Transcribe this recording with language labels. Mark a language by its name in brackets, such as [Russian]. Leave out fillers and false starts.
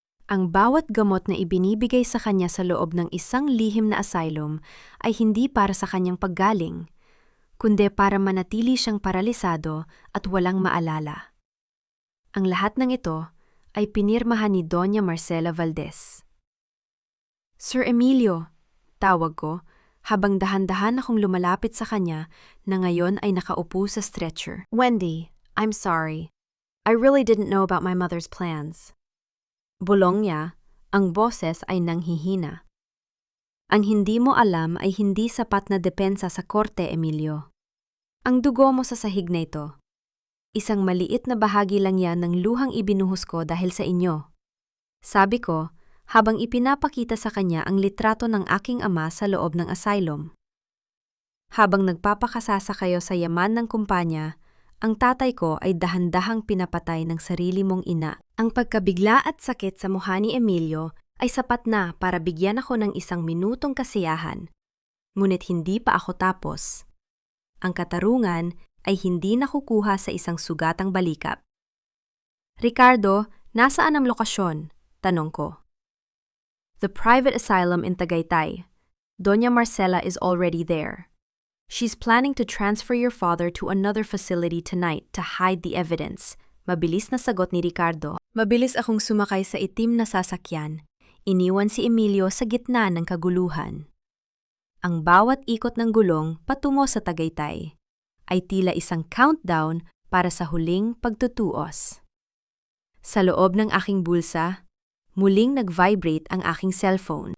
[Filipino] Ang bawat gamot na ibinibigay sa kanya sa loob ng isang lihim na asylum ay hindi para sa kanyang paggaling, kundi para manatili siyang paralisado at walang maalala. Ang lahat ng ito ay pinirmahan ni Doña Marcela Valdez. Sir Emilio, tawag ko, habang dahan-dahan akong lumalapit sa kanya na ngayon ay nakaupo sa stretcher. [English] Wendy, I'm sorry. I really didn't know about my mother's plans. [Filipino] Bulong niya, ang boses ay nanghihina. Ang hindi mo alam ay hindi sapat na depensa sa korte, Emilio. Ang dugo mo sa sahig na ito. Isang maliit na bahagi lang yan ng luhang ibinuhos ko dahil sa inyo. Sabi ko, habang ipinapakita sa kanya ang litrato ng aking ama sa loob ng asylum. Habang nagpapakasasa kayo sa yaman ng kumpanya, ang tatay ko ay dahan-dahang pinapatay ng sarili mong ina. Ang pagkabigla at sakit sa mukha ni Emilio ay sapat na para bigyan ako ng isang minutong kasiyahan. Ngunit hindi pa ako tapos. Ang katarungan ay hindi nakukuha sa isang sugatang balikap. Ricardo, nasaan ang lokasyon? Tanong ko. [English] The private asylum in Tagaytay. Doña Marcela is already there. She's planning to transfer your father to another facility tonight to hide the evidence. [Filipino] Mabilis na sagot ni Ricardo. Mabilis akong sumakay sa itim na sasakyan. Iniwan si Emilio sa gitna ng kaguluhan. Ang bawat ikot ng gulong patungo sa Tagaytay ay tila isang countdown para sa huling pagtutuos. Sa loob ng aking bulsa, muling nag-vibrate ang aking cellphone.